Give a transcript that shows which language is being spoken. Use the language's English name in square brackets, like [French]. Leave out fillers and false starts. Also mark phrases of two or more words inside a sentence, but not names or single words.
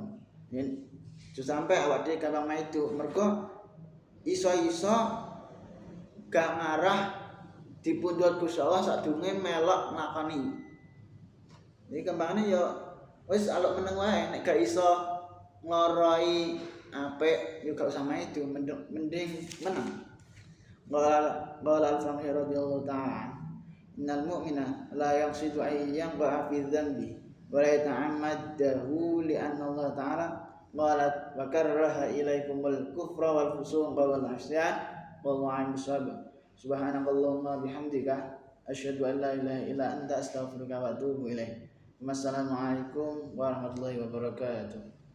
[Javanese] Yen sampe awak dhewe gampang maido mergo iso-iso gak ngarah dipundhut Gusti Allah sadurunge melok nglakoni. Iki kembangane ya wis aluk meneng wae nek gak iso ngloroi apik ya gak usah maido mending meneng. [Arabic] قال الفقيه رضي الله تعالى إن المؤمن لا يقصد أيا بعا في ذنب ولا يتعمده لأن الله تعالى قالت وكره إليكم الكفر والفسوق والعصيان والله أعلم بالصواب. سبحانك اللهم بحمدك أشهد أن لا إله إلا أنت أستغفرك وأتوب إليك. والسلام عليكم ورحمة الله وبركاته.